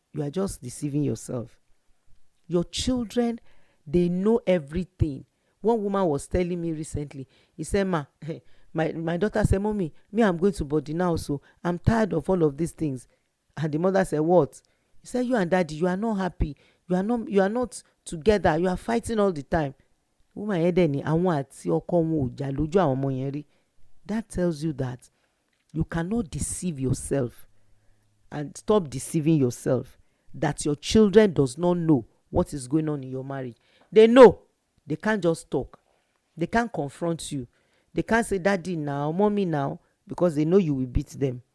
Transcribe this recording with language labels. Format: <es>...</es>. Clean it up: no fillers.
<en>You are just deceiving yourself. Your children, they know everything. One woman was telling me recently, he said, my daughter said, Mommy, I'm going to body now, so I'm tired of all of these things. And the mother said, what? He said, you and daddy, you are not happy. You are not together. You are fighting all the time.</en> <yo>Woman yẹn dẹ̀ ni àwọn àti ọkọ wọn ò jà lójú àwọn ọmọ yẹn rí.</yo> <en>That tells you that you cannot deceive yourself, and stop deceiving yourself that your children does not know what is going on in your marriage. They know. They can't just talk. They can't confront you. They can't say daddy now, mommy now, because they know you will beat them.</en>